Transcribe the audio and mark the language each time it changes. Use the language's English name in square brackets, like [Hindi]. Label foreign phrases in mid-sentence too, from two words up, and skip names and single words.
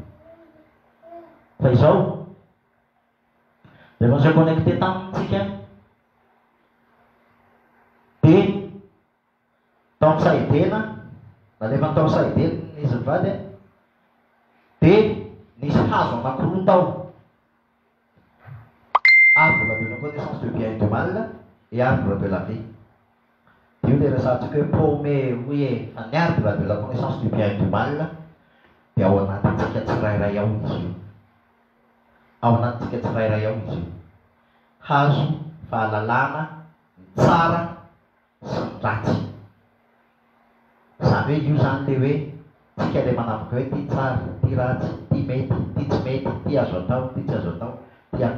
[Malagasy] Fa izao rehefa [French] se connecté [Malagasy] tamintsika dia tao amin'ny sahidena, na rehefa tao sahidena izy mivady dia nisy hazo anankiroa tao. [French] Arbre de la connaissance de bien et de mal et arbre de la vie. [Malagasy] Io le resahantsika hoe paumé hoe ny [French] arbre de la connaissance du bien et du mal [Malagasy] dia ao anatintsika tsirairay ao izy io. Ao anatintsika tsirairay ao izy io. Hazo fahalalana ny tsara sy ny ratsy. Zany hoe io zany le hoe tsika le manavaka hoe ty tsara, ty ratsy, ty mety, ty tsy mety, ty azo atao, ty tsy azo atao, ty a.